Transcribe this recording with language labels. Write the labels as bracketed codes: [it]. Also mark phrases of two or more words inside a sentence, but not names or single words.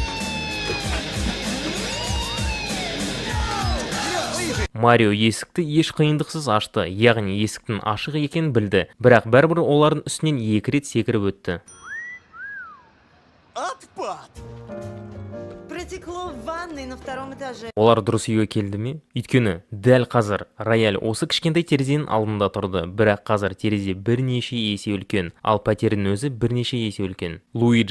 [kk] Марио есікті еш қиындықсыз ашты, яғни есіктің ашық екенін білді, бірақ бәрібір олардың үстінен 2 рет секіріп өтті. [ru] Отпад! Протекло в ванной на втором этаже. [kk] Олар дұрыс үйге келді ме? Өйткені дәл қазір рояль осы кішкентай терезенің алдында тұрды, бірақ қазір терезе бірнеше есе үлкен, ал пәтердің өзі бірнеше есе үлкен. Луиджи